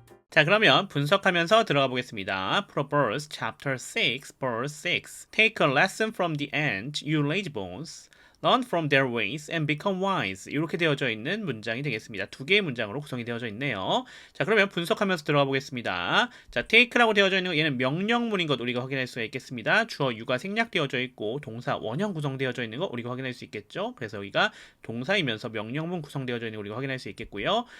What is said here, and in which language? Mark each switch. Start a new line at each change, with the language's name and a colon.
Korean: 자, 그러면 분석하면서 들어가 보겠습니다.
English: Proverbs chapter 6 verse 6. Take a lesson from the ant, you lazybones. Learn from their ways and become wise.
Korean: 이렇게 되어져 있는 문장이 되겠습니다. 두 개의 문장으로 구성이 되어져 있네요. 자, 그러면 분석하면서 들어가 보겠습니다. 자, take라고 되어져 있는 거 얘는 명령문인 것 우리가 확인할 수가 있겠습니다. 주어 유가 생략되어져 있고 동사 원형 구성되어져 있는 거 우리가 확인할 수 있겠죠. 그래서 여기가 동사이면서 명령문 구성되어져 있는 거 우리가 확인할 수 있겠고요.